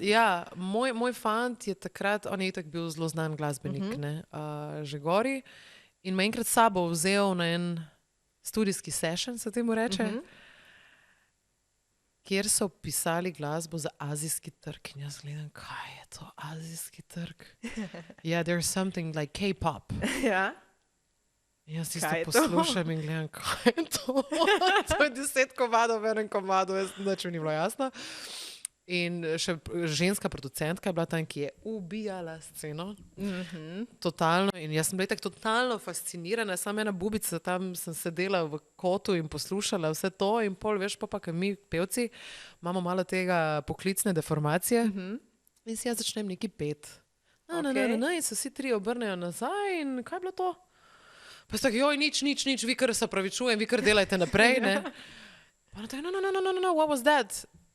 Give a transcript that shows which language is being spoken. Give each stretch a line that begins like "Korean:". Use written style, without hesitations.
Slovenian: Ja, moj fant je takrat, on je itak bil zelo znan glasbenik, že gori, in me enkrat sabo vzel na en studijski session, se temu reče, kjer so pisali glasbo za azijski trg. In jaz gledam, kaj je to azijski trg?
English: Yeah, there's something like K-pop.
Slovenian: Ja. Jaz tisto poslušam in gledam, kaj je to? To je 10 komadov v enem komadu, nič mi ni bilo jasno. In še ženska producentka je bila tam, ki je ubijala sceno. Totalno. In jaz sem bila tako totalno fascinirana. Samo ena bubica, tam sem sedela v kotu in poslušala vse to. In pol, veš, pa mi pevci imamo malo tega poklicne deformacije. In si jaz začnem neki pet. In se vsi tri obrnejo nazaj in kaj je bilo to? Pa so tako, joj, nič, vi kar se opravičujem, vi kar delajte naprej, ne? Pa ona tako, no,
English: what was that?